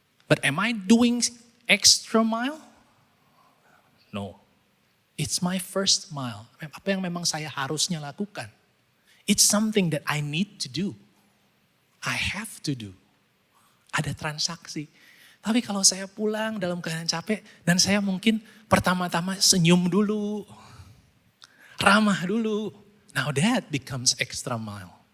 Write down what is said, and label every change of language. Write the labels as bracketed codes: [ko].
[en] But am I doing extra mile? No. It's my first mile. [id] Apa yang memang saya harusnya lakukan. [en] It's something that I need to do. I have to do. [id] Ada transaksi. Tapi kalau saya pulang dalam keadaan capek dan saya mungkin pertama-tama senyum dulu, ramah dulu. [en] Now that becomes extra mile.